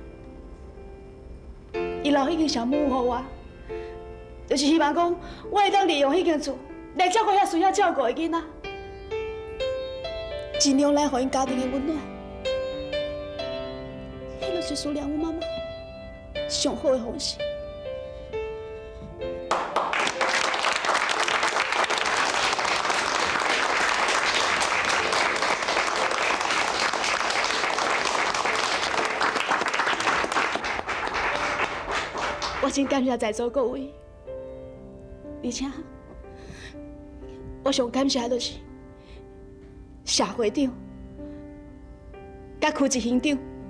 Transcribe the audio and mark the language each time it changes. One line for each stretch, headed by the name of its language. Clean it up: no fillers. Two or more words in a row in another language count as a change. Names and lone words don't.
Min Nan Chinese: 伊留迄间小木屋互我，就是希望讲我会当利用迄间厝来照顾遐需要照顾的囡仔，尽量来互因家庭的温暖。迄就是思念阮妈妈上好的方式。我真感谢在座各位，而且我上感谢的就是社会长、甲区级乡长。